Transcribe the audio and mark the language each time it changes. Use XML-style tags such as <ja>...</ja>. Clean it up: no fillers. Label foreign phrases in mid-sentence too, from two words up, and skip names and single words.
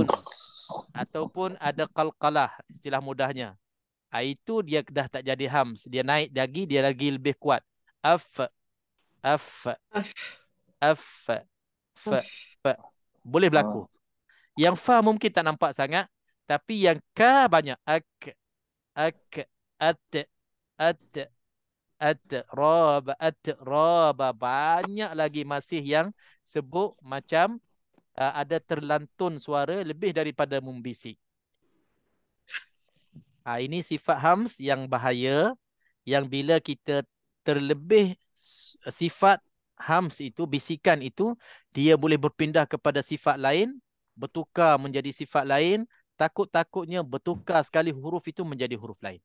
<ms>Ataupun ada qalqalah, istilah mudahnya. Itu dia dah tak jadi hams. Dia naik lagi, dia lagi lebih kuat.</ms> <ar>Af. Af. Af. Fa. Fa.</ar> <ms>Boleh berlaku. Yang fa mungkin tak nampak sangat. Tapi yang ka banyak.</ms> <ar>Ak. Ak. At. At. At. Raba. At. Raba.</ar> <ms>Banyak lagi masih yang sebut macam ada terlantun suara lebih daripada membisik. Ini sifat hams yang bahaya, yang bila kita terlebih sifat hams itu, bisikan itu, dia boleh berpindah kepada sifat lain, bertukar menjadi sifat lain, takut-takutnya bertukar sekali huruf itu menjadi huruf lain.</ms>